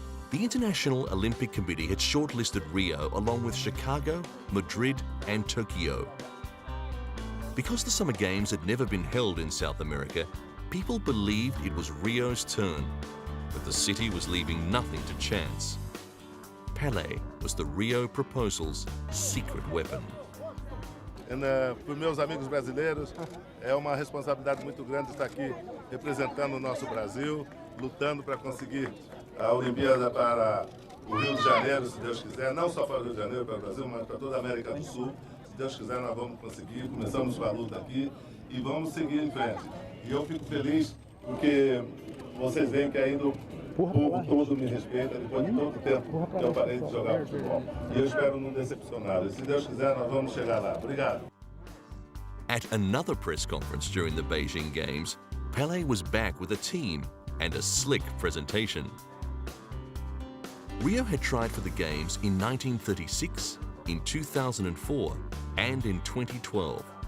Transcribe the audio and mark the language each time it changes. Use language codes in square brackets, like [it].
[en] The International Olympic Committee had shortlisted Rio along with Chicago, Madrid, and Tokyo. Because the Summer Games had never been held in South America, people believed it was Rio's turn, but the city was leaving nothing to chance. Pelé was the Rio proposal's secret weapon. [pt] Para os meus amigos brasileiros, é uma responsabilidade muito grande estar aqui representando o nosso Brasil, lutando para conseguir a Olimpíada para o Rio de Janeiro, se Deus quiser, não só para o Rio de Janeiro, para o Brasil, mas para toda a América do Sul. Se Deus quiser, nós vamos conseguir. Começamos com a luta aqui e vamos seguir em frente. E eu fico feliz porque vocês veem que ainda o povo todo me respeita depois de todo o tempo que eu parei de jogar futebol. E eu espero não decepcioná-los. Se Deus quiser, nós vamos chegar lá. Obrigado. [en] At another press conference during the Beijing Games, Pelé was back with a team and a slick presentation. Rio had tried for the Games in 1936, in 2004 and in 2012.